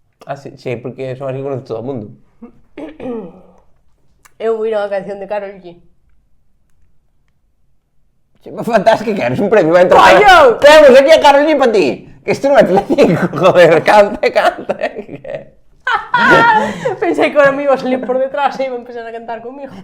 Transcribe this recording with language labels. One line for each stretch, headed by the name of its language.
Galician: Ah, sí, porque son así que conoce todo o mundo. Eu vou ir a unha canción de Karol G. Fantástico,
Spanish: eres un premio,
Galician: vai entrar. ¡Coño!
Spanish: Tenemos aquí a Karol G para ti.
Galician: Que isto non é Telecinco, joder, canta. Pensei que ahora me iba a salir por detrás e iba a empezar a cantar comigo.